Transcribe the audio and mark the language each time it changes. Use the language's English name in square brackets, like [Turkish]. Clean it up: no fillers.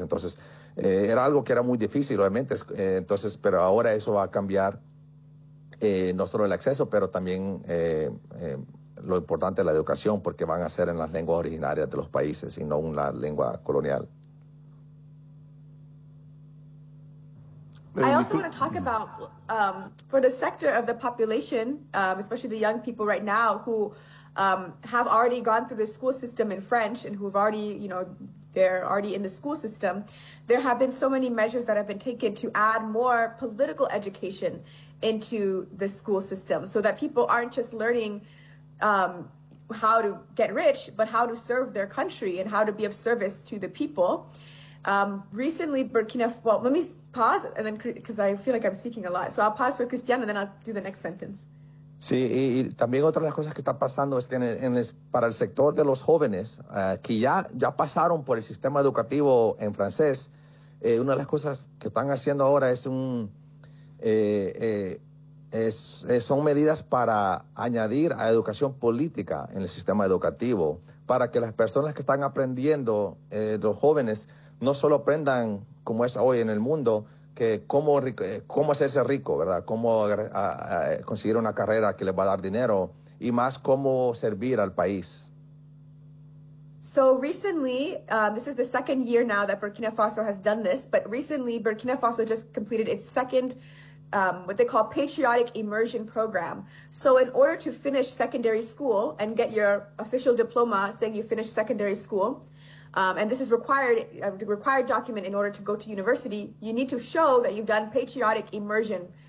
[Spanish] Entonces, era algo que era muy difícil, obviamente. Entonces, pero ahora eso va a cambiar. No solo el acceso, pero también lo importante es la educación, porque van a ser en las lenguas originarias de los países y no en la lengua colonial. [English] I also want to talk about, for the sector of the population, especially the young people right now, who have already gone through the school system in French and who've already, you know, they're already in the school system, there have been so many measures that have been taken to add more political education into the school system so that people aren't just learning how to get rich, but how to serve their country and how to be of service to the people. Recently, Burkina, well, let me pause, and then because I feel like I'm speaking a lot, so I'll pause for Cristiano, and then I'll do the next sentence. [Spanish] Sí, y también otra de las cosas que está pasando es que para el sector de los jóvenes que ya pasaron por el sistema educativo en francés, una de las cosas que están haciendo ahora son medidas para añadir a educación política en el sistema educativo, para que las personas que están aprendiendo, los jóvenes, no solo aprendan como es hoy en el mundo, que cómo hacerse rico, ¿verdad? Cómo conseguir una carrera que les va a dar dinero y más cómo servir al país. [English] So recently, this is the second year now that Burkina Faso has done this, but recently Burkina Faso just completed its second, what they call patriotic immersion program. So in order to finish secondary school and get your official diploma saying you finished secondary school, and this is a required document in order to go to university, you need to show that you've done patriotic immersion.